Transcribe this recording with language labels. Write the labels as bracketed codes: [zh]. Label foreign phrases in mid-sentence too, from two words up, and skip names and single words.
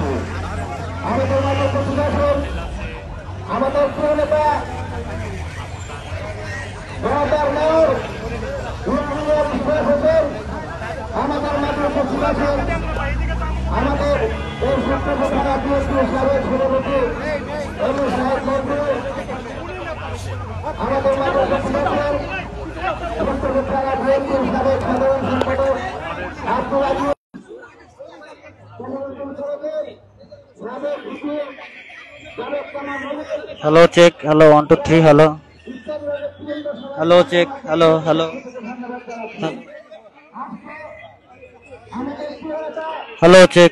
[bn] আমাদের মাঝে উপস্থিত আছেন আমাদের প্রিয় নেতা জনতার মেয়র হোসেন, আমাদের মাঝে উপস্থিত আছেন আমাদের এই সূত্র থানা বিএনপির সাবেক সভাপতি সাহেব মন্ত্রী, আমাদের মাঝে উপস্থিত আছেন থানা বিএনপির সাবেক সাধারণ সম্পাদক আব্দুল আজিজ। [en] Hello, check. Hello, 1 2 3. Hello. Hello, check. Hello, hello. Hello, check.